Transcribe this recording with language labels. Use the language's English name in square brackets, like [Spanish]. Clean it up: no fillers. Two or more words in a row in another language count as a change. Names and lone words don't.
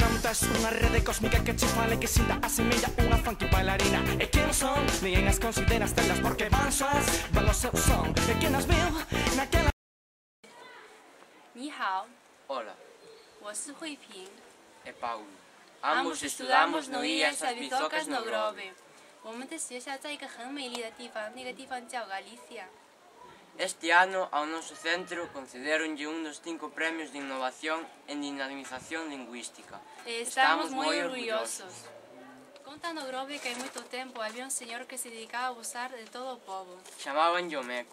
[Galician] tes unha rede cósmica que che fale que sinta a semella unha funky bailarina. E que non son, ninguén as considera estrelas porque van soas, van o seu son. E que nas viu naquela... [Chinese] 你好， [Galician] Hola, [Chinese] 我是慧萍。 [Galician] é Paulo. Ambos estudamos no IES Albizocas no Grove. [Chinese] 我们的学校在一个很美丽的地方，那个地方叫 Galicia。 [Galician] Este ano, ao noso centro, concederonlle un dos 5 premios de innovación en dinamización lingüística. Estamos moi orgullosos. Conta no Grove que hai moito tempo había un señor que se dedicaba a abusar de todo o povo. Chamaban o Meco.